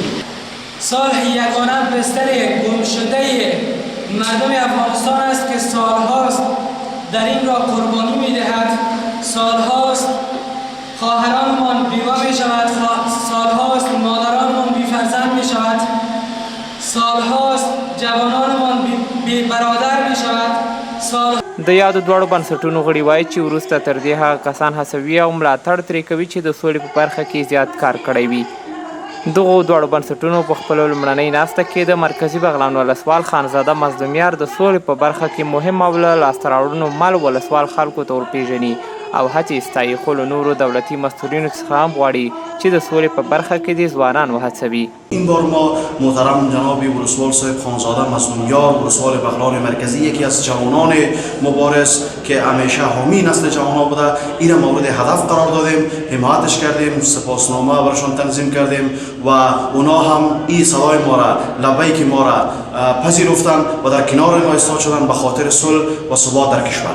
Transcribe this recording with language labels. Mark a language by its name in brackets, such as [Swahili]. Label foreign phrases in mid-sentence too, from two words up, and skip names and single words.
[Persian] صلح یگانه بستر گم شده مردم افغانستان است که سالهاست در این را قربانی می‌دهد. سالهاست خواهرانمان بیوه می‌شود، سالهاست مادرانمان بی‌فرزند می‌شود، سالهاست جوانانمان بی برادر می‌شود. [Pashto] د یادو دواړو بنسټونو غړي وایي چې وروسته تر دې هغه کسان هڅوي او ملاتړ ترې کوي چې د سولې په برخه کې زیات کار کړی وي. دغو دواړو بنسټونو په خپلو لومړنۍ ناسته کې د مرکزي بغلان ولسوال خانزاده مظلومیار د سولې په برخه کې مهم او له لاسته راوړنو مل ولسوال خلکو ته ورپېژني او هڅې ستایي، خو له نورو دولتي مسئولینو څخه هم غواړي چې د سولې په برخه کې دې ځوانان وهڅوي. [Persian] این بار ما محترم جناب ولسوال صاحب خانزاده مظلومیار ولسوال بغلان مرکزی، یکی از جوانان مبارز که همیشه حامی نسل جوانان بوده، این مورد هدف قرار دادیم، حمایتش کردیم، سپاسنامه برشان تنظیم کردیم و اونا هم این صدای ما را لبیک ما را پذیرفتند و در کنار ما ایستاد شدن به خاطر صلح و ثبات در کشور.